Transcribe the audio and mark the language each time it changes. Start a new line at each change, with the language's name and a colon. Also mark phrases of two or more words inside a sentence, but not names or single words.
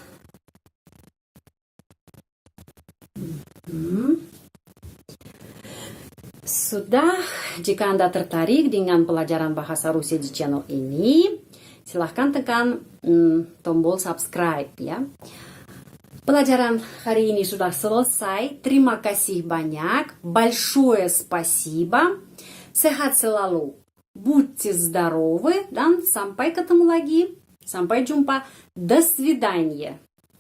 Indonesian: Sudah, jika Anda tertarik dengan pelajaran bahasa Rusia di channel ini, silahkan tekan tombol subscribe ya. Pelajaran hari ini sudah selesai. Terima kasih banyak.
Russian: Большое спасибо.
Indonesian: Sehat selalu.
Russian: Будьте здоровы.
Indonesian: Dan sampai ketemu lagi. Sampai jumpa.
Russian: До свидания.